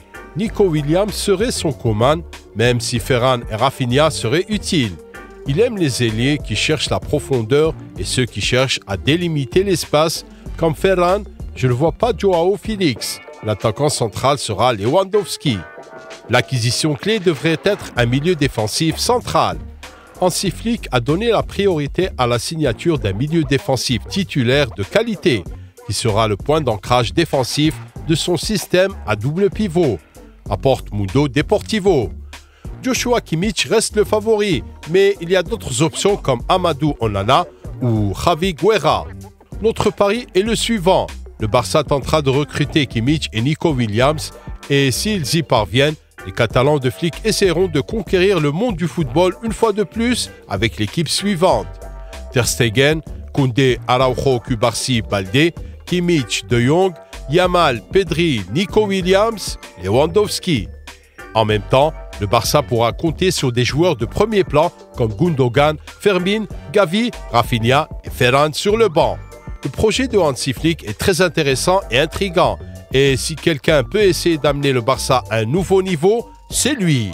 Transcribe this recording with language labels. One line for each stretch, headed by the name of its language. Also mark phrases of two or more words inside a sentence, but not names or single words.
French: Nico Williams serait son coman, même si Ferran et Rafinha seraient utiles. Il aime les ailiers qui cherchent la profondeur et ceux qui cherchent à délimiter l'espace. Comme Ferran, je ne vois pas Joao Félix. L'attaquant central sera Lewandowski. L'acquisition clé devrait être un milieu défensif central. Hansi Flick a donné la priorité à la signature d'un milieu défensif titulaire de qualité, qui sera le point d'ancrage défensif de son système à double pivot, apporte Mundo Deportivo. Joshua Kimmich reste le favori, mais il y a d'autres options comme Amadou Onana ou Javi Guerra. Notre pari est le suivant. Le Barça tentera de recruter Kimmich et Nico Williams, et s'ils y parviennent, les Catalans de Flick essaieront de conquérir le monde du football une fois de plus avec l'équipe suivante. Ter Stegen, Koundé, Araujo, Cubarsí, Baldé, Kimmich, De Jong, Yamal, Pedri, Nico Williams, Lewandowski. En même temps, le Barça pourra compter sur des joueurs de premier plan comme Gundogan, Fermin, Gavi, Rafinha et Ferran sur le banc. Le projet de Hansi Flick est très intéressant et intriguant Et si quelqu'un peut essayer d'amener le Barça à un nouveau niveau, c'est lui.